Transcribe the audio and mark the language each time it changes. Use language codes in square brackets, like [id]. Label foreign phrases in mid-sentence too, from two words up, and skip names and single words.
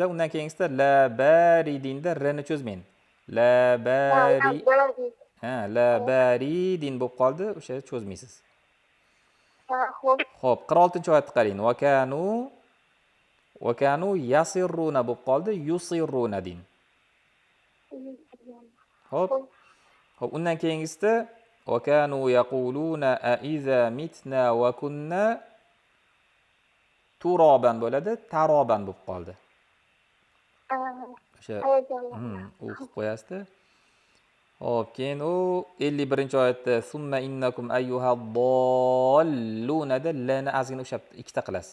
[uz] Undan keyingisida la baridinda r-ni cho'zmang. [ar] لا بارد [uz] bo'lib qoldi, o'sha cho'zmaysiz. Xo'p, 46-oyatni qarang. [ar] وكانوا وكانوا يصرون [uz] bo'lib qoldi, yusirruna deng. Hop. Hop, undan keyingisida [ar] وكانوا يقولون أإذا متنا وكنا ترابا [uz] bo'ladi, taroban bo'lib qoldi. O'sha o'qib qo'yasizda. Hop, keyin u 51-oyatda [ar] ثم إنكم أيها الضالون [uz] da lani ozgina o'sha ikkita qilasiz.